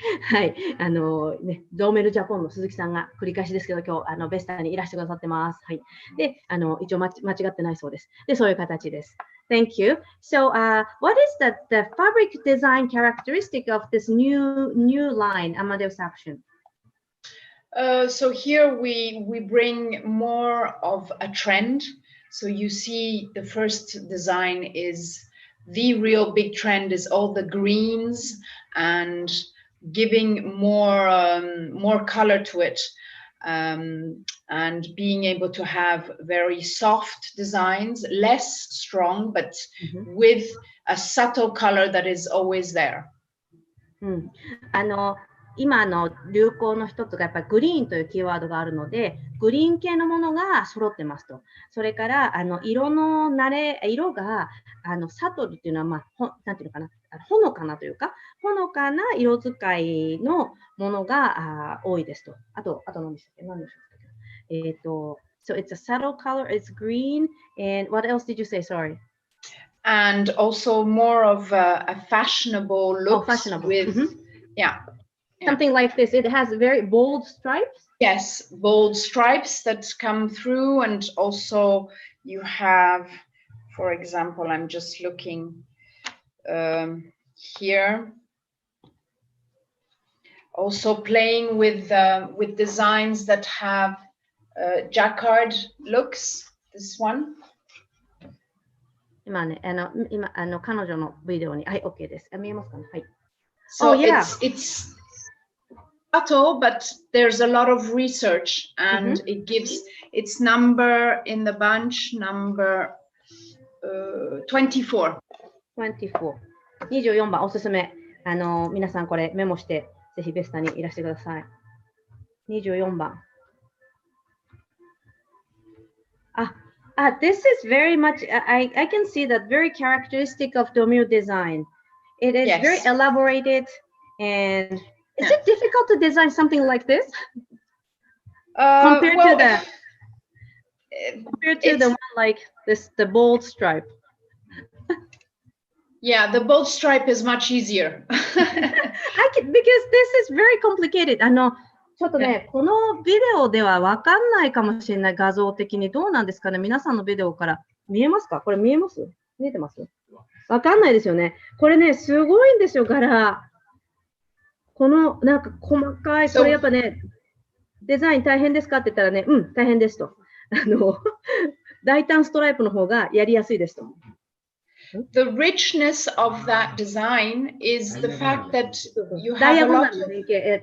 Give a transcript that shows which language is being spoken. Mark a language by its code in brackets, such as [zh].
[ja] はい、ドーメルジャポンの鈴木さんが繰り返しですけど、今日ベスタにいらしてくださってます。はい。で、一応間違ってないそうです。で、そういう形です。 [en] Thank you. So, what is the fabric design characteristic of this new line, Amadeus Action? So here we bring more of a trend. So you see the first design is the real big trend is all the greens and giving more color to it, and being able to have very soft designs, less strong, but with a subtle color that is always there. [ja] 今流行の一つがやっぱりグリーンというキーワードがあるので、グリーン系のものが揃ってますと。それから色がサトルっていうのは、なんていうのかな、ほのかなというか、ほのかな色使いのものが多いですと。あと何でしたっけ？何でしょうか。 [en] So it's a subtle color, it's green, and what else did you say? Sorry. And also more of a fashionable look. Oh, fashionable. With, yeah. Something like this. It has very bold stripes. Yes, bold stripes that come through, and also you have, for example, I'm just looking here. Also playing with designs that have jacquard looks. This one. [ja] 今ね、彼女のビデオに、はい、OK です。見えますかね？はい。 [en] So it's subtle, but there's a lot of research, and it gives its number in the bunch, number 24. [ja] 24番おすすめ。皆さんこれメモして、ぜひベスタにいらしてください。 24番。 [en] This is very much, I can see that very characteristic of Domir design. It is very elaborated, and is it difficult to design something like this? Compared to the one like this, the bold stripe. Yeah, the bold stripe is much easier. Because this is very complicated. [ja] ちょっとね、このビデオでは分かんないかもしれない、画像的に。どうなんですかね、皆さんのビデオから見えますか？これ見えます？見えてます？分かんないですよね。これね、すごいんですよ、柄。このなんか細かい、これやっぱね、デザイン大変ですかって言ったらね、大変ですと。大胆ストライプの方がやりやすいですと。 [en] The richness of that design is the fact that you have a lot of...